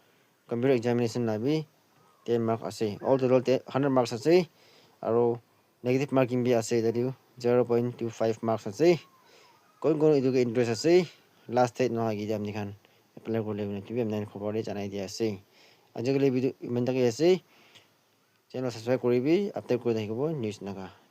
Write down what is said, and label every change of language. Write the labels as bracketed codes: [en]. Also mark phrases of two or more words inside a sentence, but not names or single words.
[en] computer examination [nag] labi [en] 10 marks [nag] ase [en] all total 100 marks [nag] ase aro [en] negative marking [nag] bi ase tadiu [en] 0.25 marks [nag] ase kon idu ke interest ase [en] last date [nag] no agi jam nikhan apply korle bune tibi amna khobor de janai dia ase ajagale video iman take ase [en] channel subscribe [nag] koribi update kori thakibo news naga